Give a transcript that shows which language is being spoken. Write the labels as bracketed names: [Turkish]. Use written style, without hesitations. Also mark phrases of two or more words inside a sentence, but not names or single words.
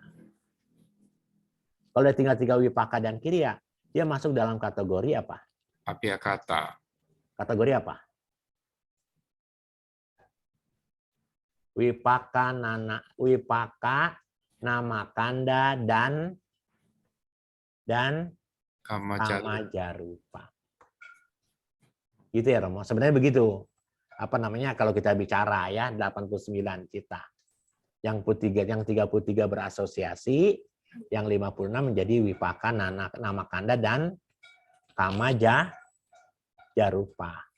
[Indonesian] Kalau udah tinggal 3 wipaka dan kiriya, dia masuk dalam kategori apa? Abhyakata. Kategori apa? Wipaka, [Pali] nama kanda [Indonesian] dan Kama [Pali] kama jarupa. [Indonesian] Gitu ya Romo. Sebenarnya begitu. Apa namanya kalau kita bicara ya 89 cita. Yang 33 berasosiasi, yang 56 menjadi wipaka, [Pali] nama kanda [Indonesian] dan [Pali] kama jarupa.